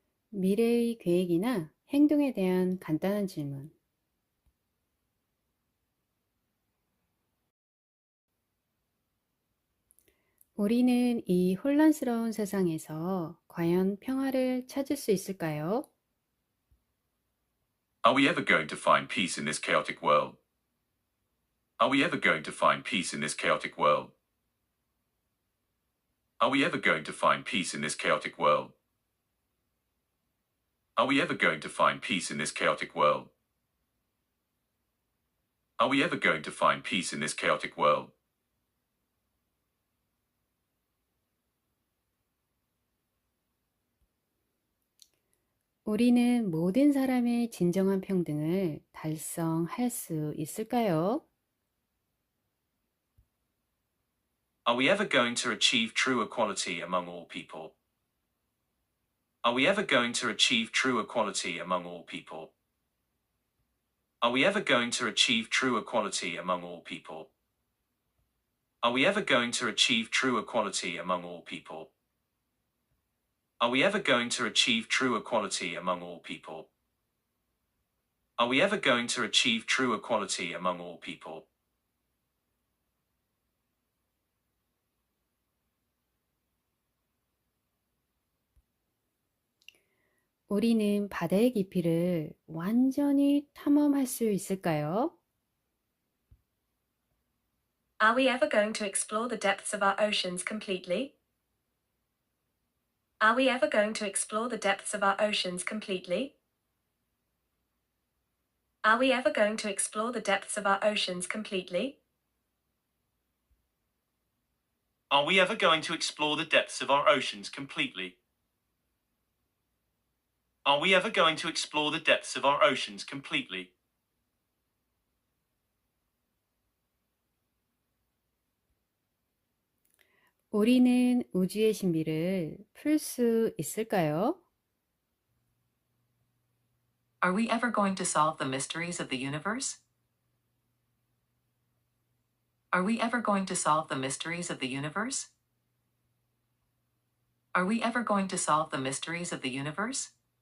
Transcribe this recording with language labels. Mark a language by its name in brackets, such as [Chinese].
[Korean] 미래의 계획이나 행동에 대한 간단한 질문. 우리는 이 혼란스러운 세상에서 과연 평화를 찾을 수 있을까요? [English] Are we ever going to find peace in this chaotic world? Are we ever going to find peace in this chaotic world? Are we ever going to find peace in this chaotic world? Are we ever going to find peace in this chaotic world? Are we ever going to find peace in this chaotic world? [Korean] 우리는 모든 사람의 진정한 평등을 달성할 수 있을까요? [English] Are we ever going to achieve true equality among all people? Are we ever going to achieve true equality among all people? Are we ever going to achieve true equality among all people? Are we ever going to achieve true equality among all people? Are we ever going to achieve true equality among all people? Are we ever going to achieve true equality among all people? [Korean] 우리는 바다의 깊이를 완전히 탐험할 수 있을까요? [English] Are we ever going to explore the depths of our oceans completely? Are we ever going to explore the depths of our oceans completely? Are we ever going to explore the depths of our oceans completely? Are we ever going to explore the depths of our oceans completely? Are we ever going to explore the depths of our oceans completely? [Korean] 우리는 우주의 신비를 풀 수 있을까요? [English] Are we ever going to solve the mysteries of the universe? Are we ever going to solve the mysteries of the universe? Are we ever going to solve the mysteries of the universe?